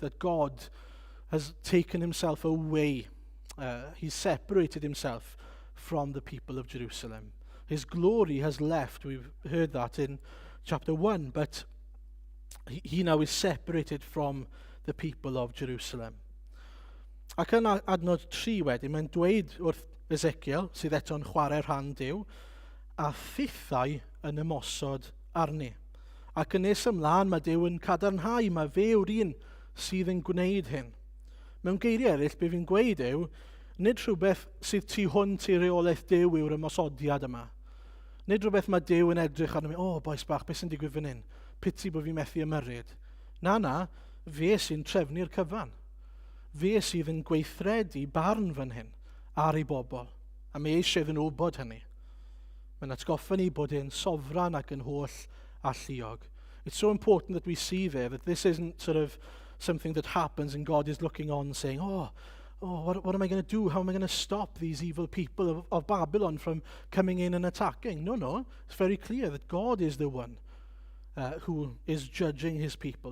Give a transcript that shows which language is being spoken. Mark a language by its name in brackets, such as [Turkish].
[English] That God has taken himself away. He's separated himself from the people of Jerusalem. His glory has left. We've heard that in chapter 1, but he now is separated from the people of Jerusalem. [Welsh] Ac yn adnod 3 wedyn, mae'n dweud wrth Ezekiel, sydd eto'n chwarae rhan Duw, a thithau yn ymosod arni. Ac yn nes ymlaen mae Duw yn cadarnhau, mae fe yw'r un sydd yn gwneud hyn. Mewn geiriau eraill, be fi'n gweud yw, nid rhywbeth sydd tu hwnt i reolaeth Duw yw'r ymosodiad yma. Nid rhywbeth mae Duw yn edrych arno mi, boes bach, beth sy'n digwydd fan hyn? Piti bod fi'n methu ymyrryd. Na, fe sy'n trefnu'r cyfan. Fe sydd yn gweithredu barn fan hyn ar ei bobl. A mae eisiau iddyn nhw wybod hynny. Mae'n atgoffa ni bod e'n sofran ac yn holl a lluog. [English] It's so important that we see there that this isn't sort of something that happens and God is looking on saying, what am I going to do? How am I going to stop these evil people of Babylon from coming in and attacking? No. It's very clear that God is the one who is judging his people.